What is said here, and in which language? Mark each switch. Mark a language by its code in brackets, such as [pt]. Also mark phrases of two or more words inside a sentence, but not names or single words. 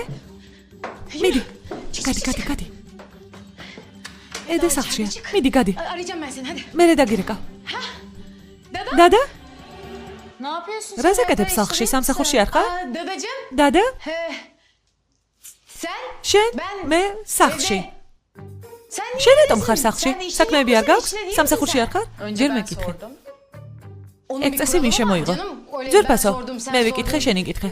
[ka] მიდი. გადი. ედა სახშია. მიდი, გადი. [tr] Arayacağım ben seni hadi. [ka] მერე დაგირეკავ. დადა? [tr] Ne yapıyorsun? [ka] რა ზაკეთებ სახლში? სამსახურში არ ხარ? [tr] Dadacığım [ka] დადა? [tr] sen [ka] შენ? მე სახლში. [tr] sen [ka] შენ რატომ ხარ სახლში? საქმეები არ გაქვს? სამსახურში არ ხარ? ჯერ მეკითხე. ეგ წესი მინ შემოიღო. ძვირფასო, მე ვიკითხე, შენ იკითხე.